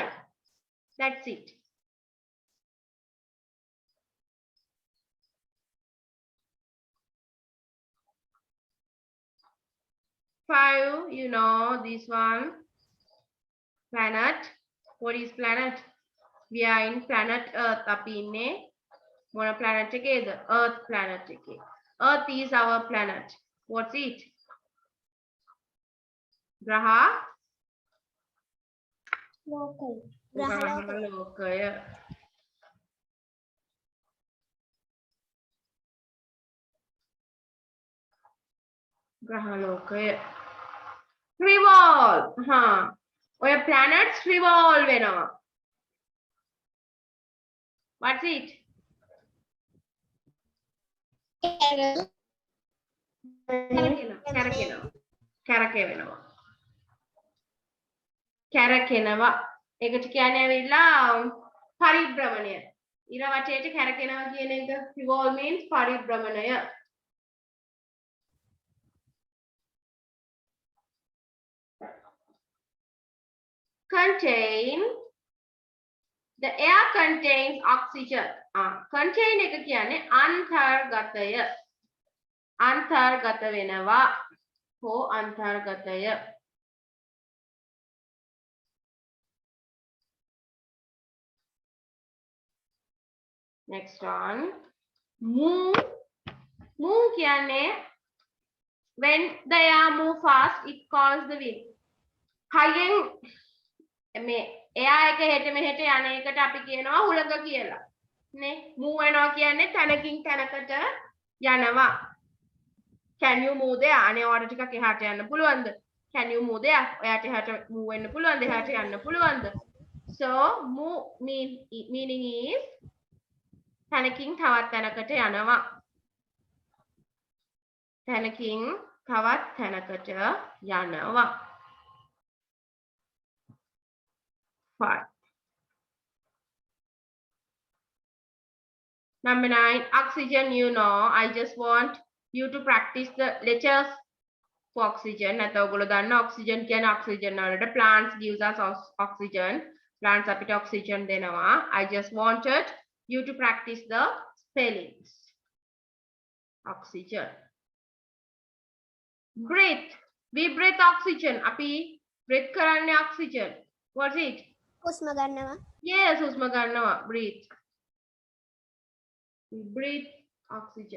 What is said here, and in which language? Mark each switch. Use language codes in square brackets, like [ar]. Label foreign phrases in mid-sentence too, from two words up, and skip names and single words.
[en] That's it. Five, you know this one. Planet. What is planet? We are in planet Earth. [si] අපි ඉන්නේ මොන planet එකේද? [en] Earth planet එකේ. Earth is our planet. What's it? [si] ග්‍රහ ලෝකය. ග්‍රහලෝකය. ග්‍රහලෝකය. revolve. ඔය [en] planets revolve [si] වෙනවා. [en] What's it? [si] කැරකෙනවා. ඒකට කියන්නේ ඇවිල්ලා පරිභ්‍රමණය. ඉර වටේට කැරකෙනවා කියන එක [en] revolve means [si] පරිභ්‍රමණය. [en] Contain. The air contains oxygen. [si] Contain එක කියන්නේ අන්තර්ගතය. අන්තර්ගත වෙනවා. හෝ අන්තර්ගතය. [en] Next one. Move. Move කියන්නේ when the air move fast it calls the wind. [si] හයෙන් මේ එයා එක හෙට මෙහෙට යන එකට අපි කියනවා හුලඟ කියලා. නේ? move වෙනවා කියන්නේ තැනකින් තැනකට යනවා. [en] Can you move there? [si] අනේ ඔයාලට ටිකක් එහාට යන්න පුළුවන්ද? [en] Can you move there? [si] ඔයාට එහාට move වෙන්න පුළුවන්ද? එහාට යන්න පුළුවන්ද? [en] So move meaning is [si] තැනකින් තවත් තැනකට යනවා. තැනකින් තවත් තැනකට යනවා. [en] Fine. Number 9, oxygen, you know, I just want you to practice the letters for oxygen. [si] නැත්නම් ඔයගොල්ලෝ දන්න oxygen කියන්නේ oxygen වලට [en] plants gives us oxygen. [si] Plants අපිට oxygen දෙනවා. [en] I just wanted you to practice the spellings. Oxygen. Breathe. We breathe oxygen. [si] අපි breathe කරන්නේ oxygen. [en] What's it? [si] හුස්ම ගන්නවා. Yes, හුස්ම ගන්නවා. [en] Breathe. We breathe oxygen.